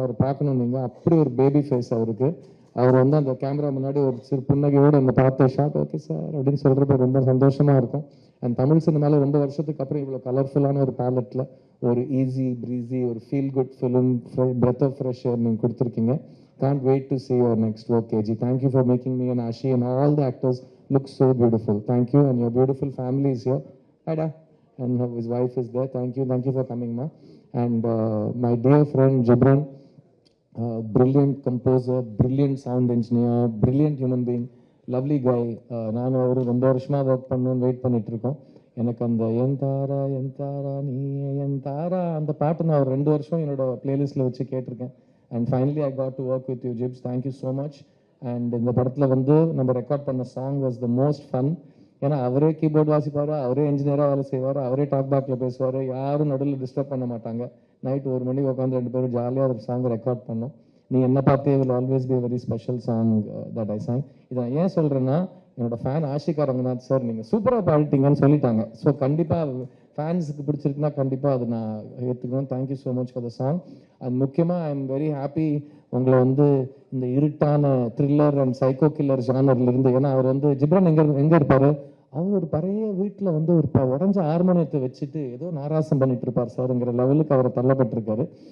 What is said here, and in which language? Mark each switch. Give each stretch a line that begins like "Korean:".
Tamil: அவர் பார்க்கணும் நீங்கள், அப்படி ஒரு பேபி ஃபேஸ் அவருக்கு. அவர் வந்து அந்த கேமரா முன்னாடி ஒரு சிறு புன்னகையோடு அந்த பார்த்த ஷாட் ஓகே சார் அப்படின்னு சொல்கிறப்ப ரொம்ப சந்தோஷமாக இருக்கும். அண்ட் தமிழ் சினிமாவில் ரொம்ப வருஷத்துக்கு அப்புறம் இவ்வளோ கலர்ஃபுல்லான ஒரு பேலட்டில் ஒரு ஈஸி ப்ரீஸி ஒரு feel good film,
English: breath of fresh air
Tamil: நீங்கள் கொடுத்துருக்கீங்க.
English: Can't wait to see your next work, KG. Thank you for making me and Ashi and all the actors look so beautiful. Thank you, and your beautiful family is here. Hi, Da. And his wife is there. Thank you for coming, ma. And my dear friend Gibran, brilliant composer, brilliant sound engineer, brilliant human being, lovely guy.
Tamil: நான் ஒரு 2 வருஷமா work பண்ணணும்னு wait பண்ணிட்டு இருக்கோம். எனக்கு அந்த என் தாரா நீ என் தாரா அந்த பாட்டு நான் ஒரு 2 வருஷம் என்னோட பிளேலிஸ்ட்டில் வச்சு கேட்டிருக்கேன்.
English: And finally I got to work with you, Jibs. Thank you so much.
Tamil: And இந்த படத்தில் வந்து நம்ம ரெக்கார்ட் பண்ண song
English: Was the most fun.
Tamil: ஏன்னா அவரே கீபோர்டு வாசிப்பார், அவரே இன்ஜினியராக வேலை செய்வார், அவரே டாக் பேக்கில் பேசுவார், யாரும் நடுவில் டிஸ்டர்ப் பண்ண மாட்டாங்க. நைட்டு 1 மணிக்கு உட்காந்து 2 பேரும் ஜாலியாக ஒரு சாங் ரெக்கார்ட் பண்ணோம்.
English: நீ என்ன பார்த்தே will always be a very special song that I sang.
Tamil: இதை நான் ஏன் சொல்கிறேன்னா, என்னோட ஃபேன் ஆஷிகா ரங்கநாத் சார் நீங்கள் சூப்பராக பாடிட்டீங்கன்னு சொல்லிட்டாங்க. ஸோ கண்டிப்பாக ஃபேன்ஸுக்கு பிடிச்சிருக்குன்னா கண்டிப்பாக அது நான் ஏற்றுக்கணும்.
English: Thank you so much for the song.
Tamil: And முக்கியமாக
English: I am very happy
Tamil: உங்களை வந்து இந்த இருட்டான த்ரில்லர் அண்ட் சைக்கோ கில்லர் ஜானர்ல இருந்து, ஏன்னா அவர் வந்து ஜிப்ரான் எங்கே இருப்பார், அவர் ஒரு பழைய வீட்டில் வந்து ஒரு உடஞ்ச ஹார்மோனியத்தை வச்சுட்டு ஏதோ நாராசம் பண்ணிட்டு இருப்பார் சார்ங்கிற லெவலுக்கு அவரை தள்ளப்பட்டிருக்காரு.